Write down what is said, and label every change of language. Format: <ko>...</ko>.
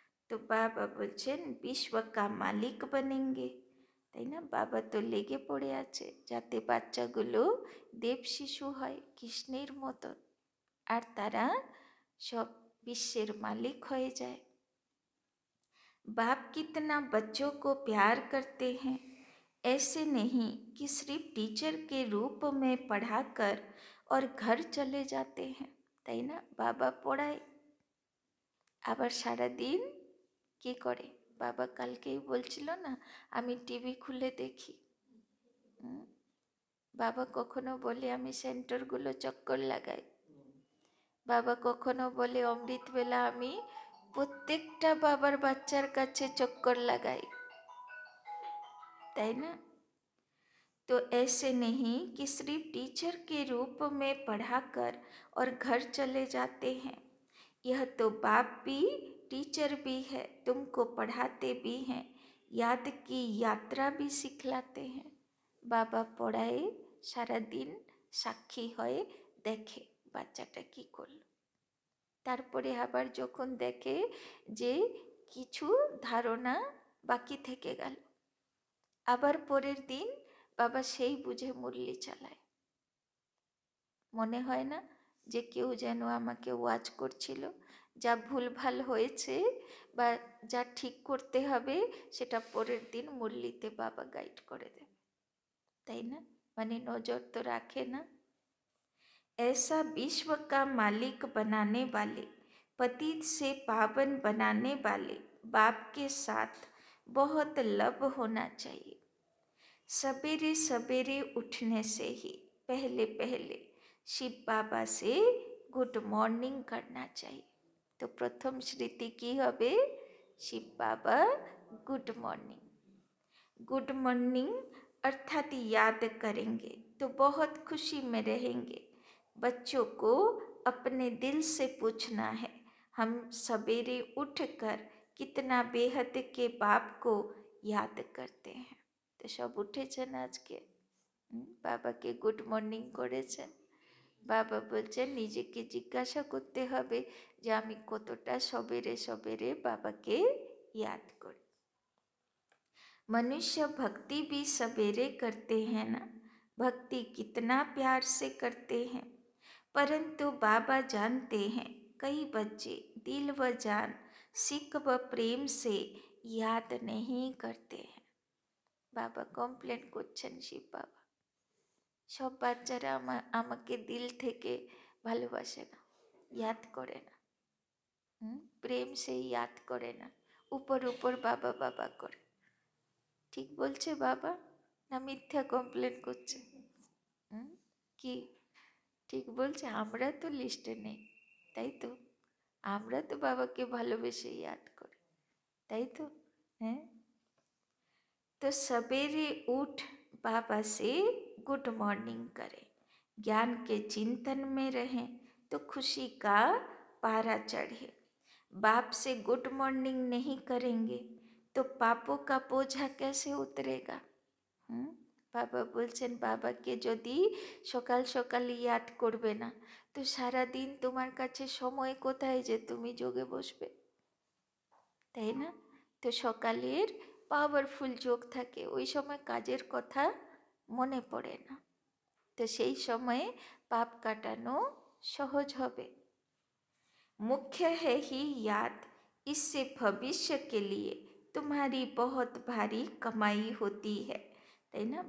<bn>তো বাবা বলছেন</bn> <hi>বিশ্ব কা মালিক বনেঙ্গে,</hi> <bn>তাই না? বাবা তো লেগে পড়ে আছে যাতে বাচ্চাগুলো দেব শিশু হয় কৃষ্ণের মতন, আর তারা সব বিশ্বের মালিক হয়ে যায়।</bn> <hi>बाप कितना बच्चों को प्यार करते हैं, ऐसे नहीं कि सिर्फ टीचर के रूप में पढ़ाकर और घर चले जाते हैं,</hi> <bn>তাই না? বাবা পড়ায় আবার সারাদিন কি করে? বাবা কালকেই বলছিল না, আমি টিভি খুলে দেখি। বাবা কখনো বলে আমি সেন্টারগুলো চক্কর লাগাই। বাবা কখনো বলে অমৃতবেলা আমি প্রত্যেকটা বাবার বাচ্চার কাছে চক্কর লাগাই, তাই না?</bn> <hi>तो ऐसे नहीं कि सिर्फ टीचर के रूप में पढ़ाकर और घर चले जाते हैं, यह तो बाप भी टीचर भी है, तुमको पढ़ाते भी हैं, याद की यात्रा भी सिखलाते हैं। बाबा पढ़ाए सारा दिन साक्षी</hi> <bn>হয়ে দেখে বাচ্চাটা কি করলো, তারপরে আবার যখন দেখে যে কিছু ধারণা বাকি থেকে গেল, আবার পরের দিন বাবা সেই বুঝে মুরলি চালায়। মনে হয় না যে কেউ যেন আমাকে ওয়াচ করছিল, যা ভুলভাল হয়েছে বা যা ঠিক করতে হবে সেটা পরের দিন মুরলিতে বাবা গাইড করে দেবে, তাই না? মানে নজর তো রাখে না।</bn> <hi>ऐसा विश्व का मालिक बनाने वाले, पतित से पावन बनाने वाले बाप के साथ बहुत लब होना चाहिए। सवेरे सवेरे उठने से ही पहले पहले शिव बाबा से गुड मॉर्निंग करना चाहिए। तो प्रथम स्मृति की हबे शिव बाबा गुड मॉर्निंग। गुड मॉर्निंग अर्थात याद करेंगे तो बहुत खुशी में रहेंगे। बच्चों को अपने दिल से पूछना है, हम सवेरे उठकर कितना बेहद के बाप को याद करते हैं।</hi> <bn>তো সব উঠেছেন আজকে, বাবাকে গুড মর্নিং করেছেন। বাবা বলছেন নিজেকে জিজ্ঞাসা করতে হবে যে আমি কতটা সবেরে সবেরে বাবাকে</bn> <hi>याद</hi> <bn>করি।</bn> <hi>मनुष्य भक्ति भी सवेरे करते हैं ना, भक्ति कितना प्यार से करते हैं, परंतु बाबा जानते हैं कई बच्चे दिल व जान सिक व प्रेम से याद नहीं करते हैं।</hi> <bn>বাবা কমপ্লেন করছেন শিব বাবা, সব বাচ্চারা আমাকে দিল থেকে ভালোবাসে না, ইয়াদ করে না, প্রেম সে ইয়াদ করে না, উপর উপর বাবা বাবা করে। ঠিক বলছে বাবা না মিথ্যা কমপ্লেন করছে? কি ঠিক বলছে? আমরা তো লিস্টে নেই, তাই তো? আমরা তো বাবাকে ভালোবেসে ইয়াদ করি, তাই তো? হ্যাঁ,</bn> <hi>तो सवेरे उठ बाबा से गुड मॉर्निंग करें, ज्ञान के चिंतन में रहें तो खुशी का पारा चढ़े। बाप से गुड मॉर्निंग नहीं करेंगे तो पापों का बोझा कैसे उतरेगा?</hi> <bn>বাবা বলছেন বাবাকে যদি সকাল সকাল ইয়াদ করবে না তো সারা দিন তোমার কাছে সময় কোথায় যে তুমি যোগে বসবে, তাই না? তো সকালের পাওয়ারফুল যোগ থাকে, ওই সময় কাজের কথা মনে পড়ে না, তো সেই সময়ে পাপ কাটানো সহজ হবে।</bn> <hi>मुख्य है ही याद, इससे भविष्य के लिए तुम्हारी बहुत भारी कमाई होती है,</hi> <bn>তাই না?</bn>